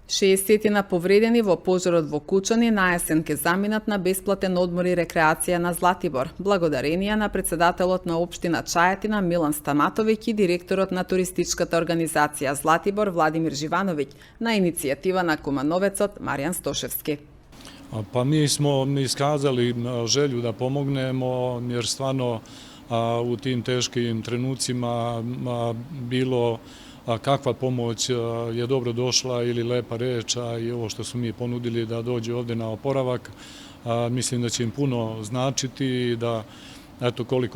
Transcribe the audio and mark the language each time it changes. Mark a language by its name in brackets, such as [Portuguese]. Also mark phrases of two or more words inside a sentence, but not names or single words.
[Macedonian] 60 повредени во пожарот во Кучани на есен ке заминат на бесплатен одмор и рекреација на Златибор, благодарение на председателот на општина Чајатина Милан Стаматовиќ и директорот на туристичката организација Златибор Владимир Живановиќ на иницијатива на Кумановецот Маријан Стошевски. [Serbian] Pa mi smo iskazali želju da pomognemo, jer stvarno u tim teškim trenucima bilo kakva pomoć je dobro došla ili lepa reč, a i ovo što su mi ponudili da dođe ovde na oporavak, mislim da će im puno značiti i da eto koliko